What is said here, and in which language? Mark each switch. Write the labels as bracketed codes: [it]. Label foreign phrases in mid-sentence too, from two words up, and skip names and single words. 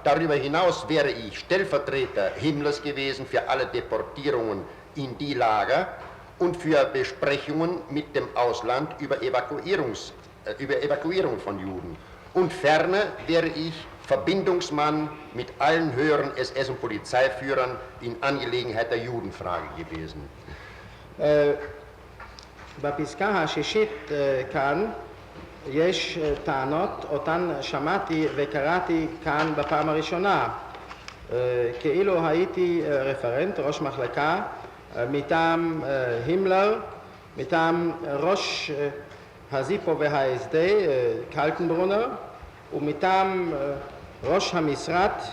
[de] Darüber hinaus wäre ich Stellvertreter Himmlers gewesen für alle Deportierungen in die Lager und für Besprechungen mit dem Ausland über Evakuierung von Juden. Und ferner wäre ich Verbindungsmann mit allen höheren SS- und Polizeiführern in Angelegenheit der Judenfrage gewesen. [he] בפסקה השישית כאן יש טענות, אותן שמעתי וקראתי כאן בפעם הראשונה. כאילו הייתי רפרנט, ראש מחלקה, מטעם הימלר, מטעם ראש הזיפו והSD, קלטנברונר, ומטעם ראש המשרד